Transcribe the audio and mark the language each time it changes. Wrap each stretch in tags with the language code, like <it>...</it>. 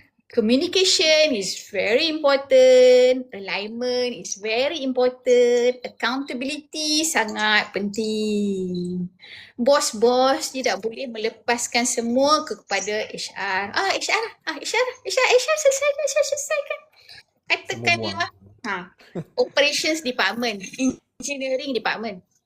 <en>Communication is very important. Alignment is very important. Accountability</en> <ms>sangat penting. Bos-bos tidak boleh melepaskan semua kepada HR. HR selesaikan. Katakanlah</ms> <en>operations department, engineering department.</en>